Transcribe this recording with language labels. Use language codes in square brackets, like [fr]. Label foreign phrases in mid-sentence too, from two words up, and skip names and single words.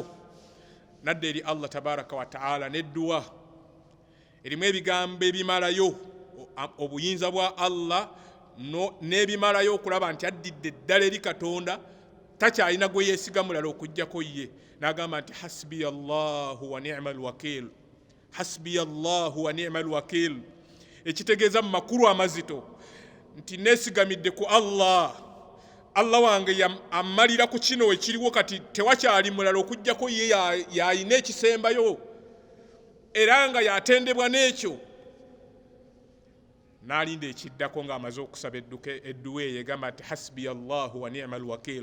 [lg] Nadde eri Allah [ar] تبارك وتعالى [lg] n'edduwa erimu ebigambo ebimalayo obuyinza bwa Allah n'ebimalayo okulaba nti addidde eddala eri Katonda, takyalina gwe yeesiga mulala okuggyako ye. N'agamba nti [ar] حسبي الله ونعم الوكيل، حسبي الله ونعم الوكيل, [lg] ekitegeeza mu makulu amazito nti neesigamidde ku Allah, Allah wange ammalira ku kino ekiriwo, kati tewakyali mulala okuggyako ye yayina ekisembayo era nga yatendebwa n'ekyo. N'alinda ekiddako ng'amaze okusaba edduwa eyo egamba nti [ar] حسبي الله ونعم الوكيل.